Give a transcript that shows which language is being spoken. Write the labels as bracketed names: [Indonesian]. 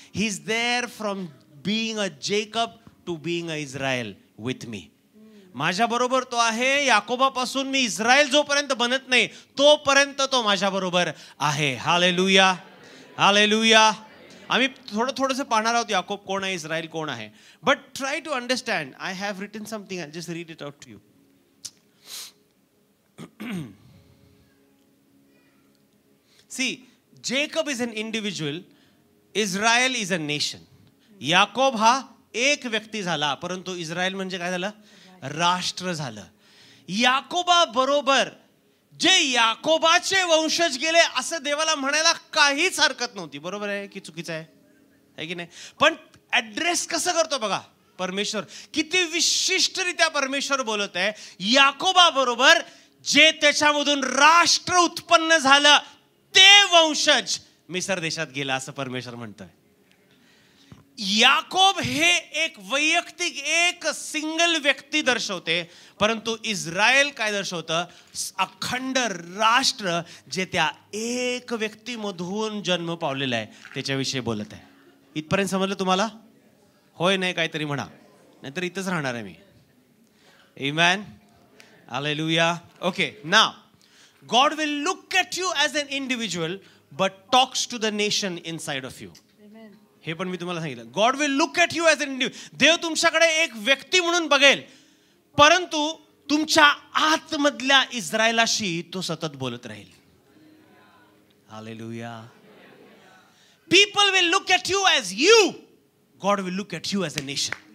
[English] He is there from being a Jacob to being a Israel with me. [Marathi] माझ्या बरोबर तो आहे. याकोबापासून मी Israel जोपर्यंत बनत नाही तोपर्यंत तो माझ्या बरोबर आहे. Hallelujah, hallelujah. आम्ही थोडंसं पाहणार आहोत याकोब कोण आहे, इस्रायल कोण आहे. [English] But try to understand. I have written something, I just read it out to you. See, Jacob is an individual, Israel is a nation. [Marathi] Yakob हा एक व्यक्ती झाला, परंतु इस्रायल म्हणजे काय झालं? राष्ट्र झालं. याकोबा बरोबर जे याकोबाचे वंशज गेले असं देवाला म्हणायला काहीच हरकत नव्हती. बरोबर आहे की चुकीचं आहे की नाही? पण ऍड्रेस कसं करतो बघा परमेश्वर, किती विशिष्टरित्या परमेश्वर बोलत आहे. याकोबा बरोबर जे त्याच्यामधून राष्ट्र उत्पन्न झालं ते वंशज मिस्र देशात गेला असं परमेश्वर म्हणतोय. याकोब हे एक वैयक्तिक एक सिंगल व्यक्ती दर्शवते, परंतु इस्रायल काय दर्शवतं? अखंड राष्ट्र जे त्या एक व्यक्तीमधून जन्म पावलेला आहे त्याच्याविषयी बोलत आहे. इथपर्यंत समजलं तुम्हाला? होय नाही काहीतरी म्हणा, नाहीतर इथंच राहणार आहे मी. आमेन, hallelujah. [English] Okay, now God will look at you as an individual but talks to the nation inside of you. [Marathi] हे पण मी तुम्हाला सांगितलं. [English] God will look at you as an individual. [Marathi] देव तुमच्याकडे एक व्यक्ती म्हणून बघेल, परंतु तुमच्या आतमधल्या इस्रायलाशी तो सतत बोलत राहील. Hallelujah. [English] People will look at you as you. God will look at you as a nation.